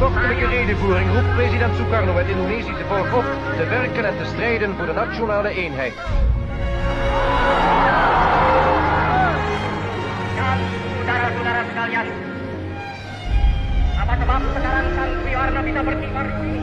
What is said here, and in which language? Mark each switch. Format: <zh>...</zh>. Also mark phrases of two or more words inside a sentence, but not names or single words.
<nl>onafhankelijke redenvoering roept president Sukarno het Indonesische volk op te werken en te strijden voor de nationale eenheid.</nl> <id>Dan, saudara-saudara sekalian, apa sebab sekarang Sang Triwarna bisa berkibar di sini?</id>